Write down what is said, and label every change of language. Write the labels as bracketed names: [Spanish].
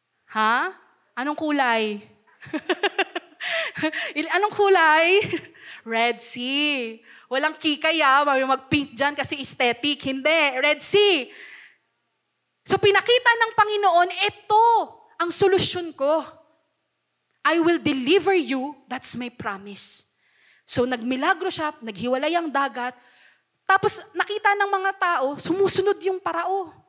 [Filipino] Ha? Anong kulay? Anong kulay? Red Sea. Walang kikay mag-pink dyan kasi aesthetic. Hindi. Red Sea. So pinakita ng Panginoon, ito ang solusyon ko. [English] I will deliver you, that's my promise. [Filipino] So nagmilagro siya, naghiwalay ang dagat, tapos nakita ng mga tao, sumusunod yung parao.